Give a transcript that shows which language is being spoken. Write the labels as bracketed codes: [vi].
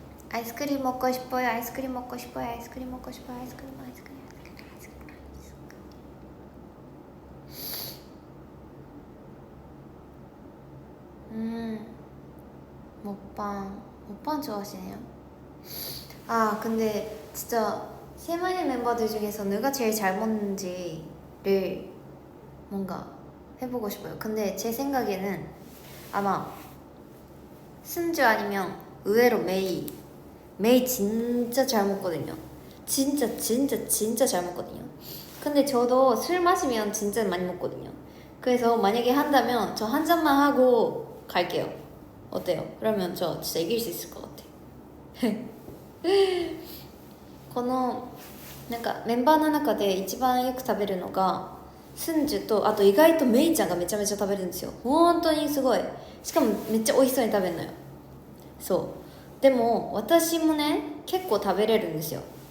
[ko] アイスクリーム먹고 싶어요。アイスクリーム먹고 싶어요。アイスクリーム먹고 싶어요。アイスクリームアイスクリーム먹방 좋아하시네요. 아 근데 진짜 세마이 멤버들 중에서 누가 제일 잘 먹는지를 뭔가 해보고 싶어요. 근데 제 생각에는 아마 승주 아니면 의외로 메이 진짜 잘 먹거든요. 진짜 잘 먹거든요. 근데 저도 술 마시면 진짜 많이 먹거든요. 그래서 만약에 한다면 저 한 잔만 하고 갈게요. 어때요? 그러면 저 진짜 이길 수 있을 것 같아. [ja] このなんかメンバーの中で一番よく食べるのがスンジュと、あと意外とメイちゃんがめちゃめちゃ食べるんですよ。本当にすごい。しかもめっちゃ美味しそうに食べるのよ。そうでも私もね結構食べれるんですよ。